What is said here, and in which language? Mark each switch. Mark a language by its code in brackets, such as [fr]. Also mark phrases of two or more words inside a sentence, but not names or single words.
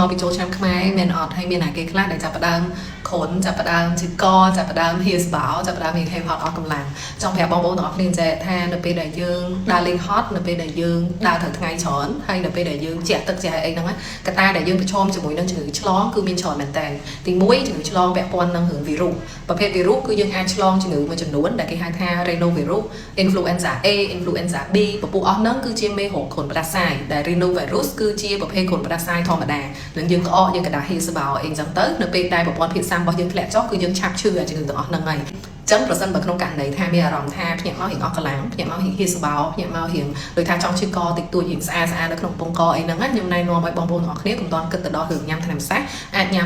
[km] មកពីចូលឆ្នាំខ្មែរមានអត់ហើយមានអាគេខ្លះដែលចាប់ផ្ដើមខុនចាប់ផ្ដើមជិះកចាប់ផ្ដើមហៀសបោចាប់ផ្ដើមហៀហេហត់អស់កម្លាំងចង់ប្រាប់បងប្អូនទាំងអស់គ្នាចេះថានៅពេលដែលយើងដើរលេងហត់នៅពេលដែលយើងដើ រត្រូវថ្ងៃច្រើនហើយនៅពេលដែលយើងជះទឹកជះអីហ្នឹងកត្តាដែលយើងប្រឈមជាមួយនឹងជំងឺឆ្លងគឺមានច្រើនមែនតើទី1ជំងឺឆ្លងពាក់ព័ន្ធនឹងរឿងវីរុស ប្រភេទវីរុសគឺយើងអាចឆ្លងជំងឺមួយចំនួនដែលគេហៅថា [en] rhinovirus influenza A influenza B [km] ពពួកអស់ហ្នឹងគឺជាមេរោគគ្រុនផ្ដាសាយដែល rhinovirus គឺជាប្រភេទគ្រុនផ្ដាសាយធម្មតានឹងយើងក្អកយើងកដាហៀសបោអីចឹងទៅនៅពេលដែលប្រព័ន្ធភាពស៊ាំរបស់យើងធ្លាក់ចុះគឺយើងឆាប់ឈឺអាជំងឺទាំងអស់ហ្នឹងហើយចឹងប្រសិនបើក្នុងករណីថាមានអារម្មណ៍ថាភ្ញាក់មករៀងអស់កម្លាំងភ្ញាក់មករៀងហៀសបោភ្ញាក់មករៀងដូចថាចង់ឈឺកតិចតួចរៀងស្អាតនៅក្នុងពងកអីហ្នឹងខ្ញុំណែនាំឲ្យបងប្អូនទាំងអស់គ្នាកុំតន់គិតទៅដល់រឿងញ៉ាំថ្នាំសាសអាចញ៉ាំ